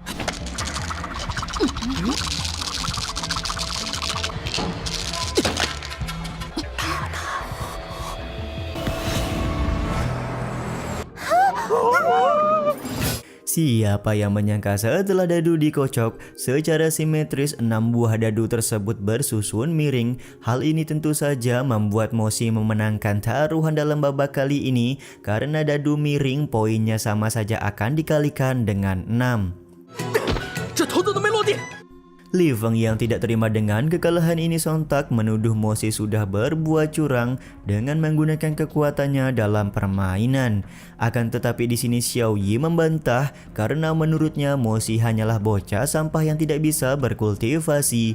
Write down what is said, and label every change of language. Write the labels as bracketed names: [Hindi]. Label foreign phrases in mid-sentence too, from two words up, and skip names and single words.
[Indonesian] Siapa yang menyangka setelah dadu dikocok, secara simetris 6 buah dadu tersebut bersusun miring. Hal ini tentu saja membuat Mo Xi memenangkan taruhan dalam babak kali ini karena dadu miring poinnya sama saja akan dikalikan dengan 6. [Chinese] 这头都没落地。 [Indonesian] Li Feng yang tidak terima dengan kekalahan ini sontak menuduh Mo Xi sudah berbuat curang dengan menggunakan kekuatannya dalam permainan. Akan tetapi di sini Xiao Yi membantah karena menurutnya Mo Xi hanyalah bocah sampah yang tidak bisa berkultivasi.